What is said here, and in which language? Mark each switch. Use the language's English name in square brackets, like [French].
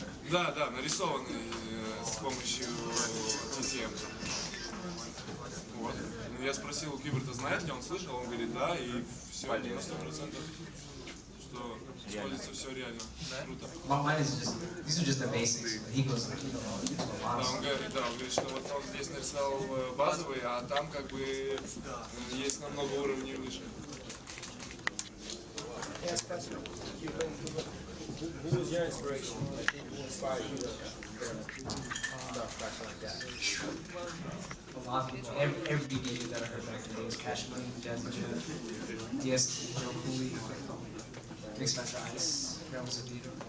[Russian] Да, нарисованный с помощью TTM. Вот. Я спросил у Qbert'а, знает ли он, слышал, он говорит, да, и все, 90%, что используется все реально. Круто. [English] Mine is just, these are just the basics. He goes, into a lot of [Russian] Он говорит, что вот он здесь нарисовал базовый, а там как бы есть намного уровней выше. [English] Yes, question. Who was your inspiration? Like, who inspired you to stuff like that? A lot of people, every DJ that I heard back then was Cash Money, Jazzy Jeff, DST, Joe Cooley, Mix Master Ice, Grandma Zedito.